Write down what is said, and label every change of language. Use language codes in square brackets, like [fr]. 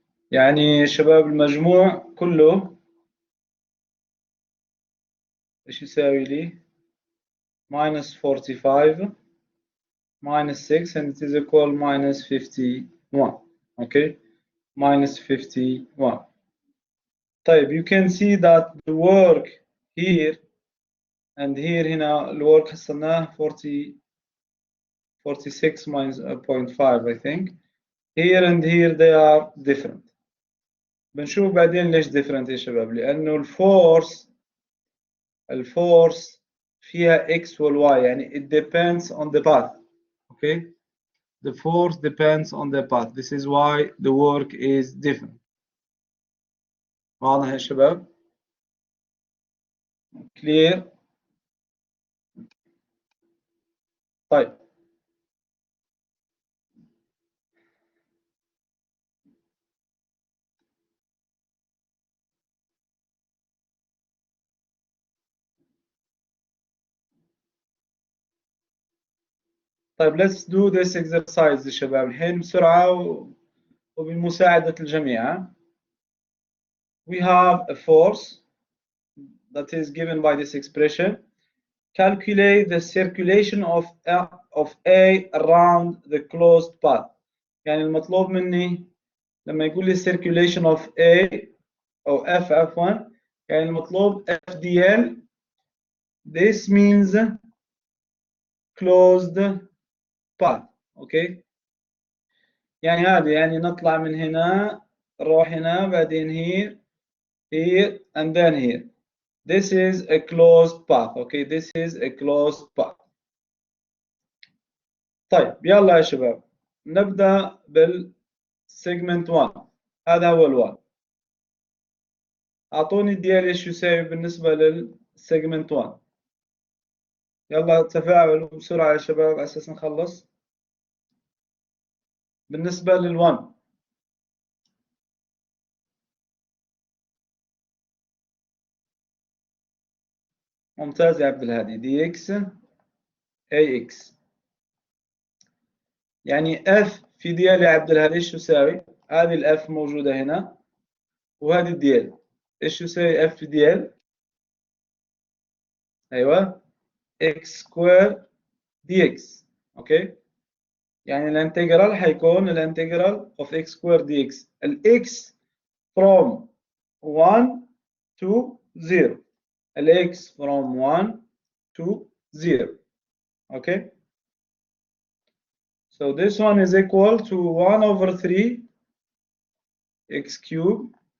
[ar] يعني شباب المجموع كله ايش يساوي لي؟ [en] minus 45 minus 6 and it is equal minus 51. okay minus 51. طيب you can see that the work here and here [ar] هنا الwork حصلناه [en] 46 minus 0.5 I think. here and here they are different. [ar] بنشوف بعدين ليش different يا شباب لأنه الفورس فيها x والy يعني [en] it depends on the path. okay the force depends on the path. This is why the work is different. [ar] واضح يا شباب؟ clear. طيب [en] let's do this exercise [ar] يا شباب الحين بسرعة وبمساعدة الجميع. [en] We have a force that is given by this expression. Calculate the circulation of A around the closed path. [ar] يعني المطلوب مني لما يقول لي [en] circulation of A [ar] أو F عفوا يعني المطلوب FDL. [en] This means closed path. [ar] okay يعني هذه يعني نطلع من هنا نروح هنا بعدين [en] here and then here. This is a closed path. okay this is a closed path. [ar] طيب يلا يا شباب نبدأ بالسيجمنت 1. هذا هو ال1. أعطوني الديال ايش يساوي بالنسبة للسيجمنت 1. يلا تفاعلوا بسرعة يا شباب على أساس نخلص. بالنسبة لل1 ممتاز يا عبد الهادي. دي اكس اي اكس يعني اف في ديال يا عبد الهادي ايش تساوي؟ هذه الاف موجودة هنا وهذه الديال ايش يساوي اف في ديال؟ ايوه اكس سكوير دي اكس. اوكي يعني الانتجرال حيكون الانتجرال اوف اكس سكوير دي اكس. الاكس [en] from 1 to 0. [ar] الاكس [en] from 1 to 0. okay so this one is equal to 1 over 3 x cube.